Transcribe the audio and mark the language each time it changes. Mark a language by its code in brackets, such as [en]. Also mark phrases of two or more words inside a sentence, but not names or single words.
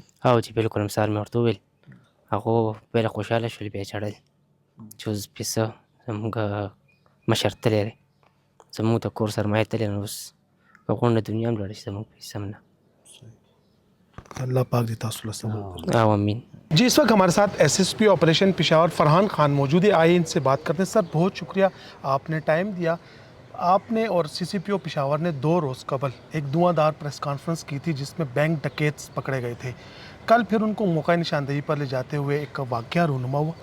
[ps] او جی بالکل هم سهار مې ورته وویل، هغو پهله خوشحاله شول، بیا یې ژړل چې اوس پیسه زموږ مشر تللی دی، زموږ د کور سرمایه تللی، نو اوس په غونډه دنیا هم لاړه چې زموږ پیسه هم نه. اللہ پاک دې تاسو له صبر. او امین. [ur] جی اس وقت ہمارے ساتھ [en] SSP operation [ur] پشاور فرحان خان موجود ہے. آئیے ان سے بات کرتے ہیں. سر بہت شکریہ آپ نے ٹائم دیا. آپ نے اور سی سی پی او پشاور نے 2 روز قبل ایک دھواں دار [en] press conference [ur] کی تھی جس میں بینک ڈکیتس پکڑے گئے تھے. کل پھر ان کو موقع نشاندہی پر لے جاتے ہوئے ایک واقعہ رونما ہوا.